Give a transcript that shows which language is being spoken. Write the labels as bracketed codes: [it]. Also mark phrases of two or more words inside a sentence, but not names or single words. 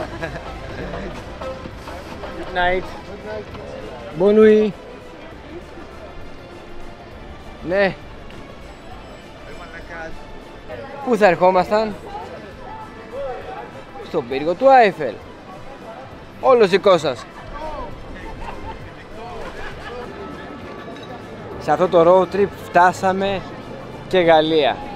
[en] Good night. [fr] Bonne nuit. [el] Ναι. Πού θα ερχόμασταν? Στον πύργο του Άιφελ. Όλος δικό σας. Σε αυτό το [en] road trip [el] φτάσαμε και Γαλλία.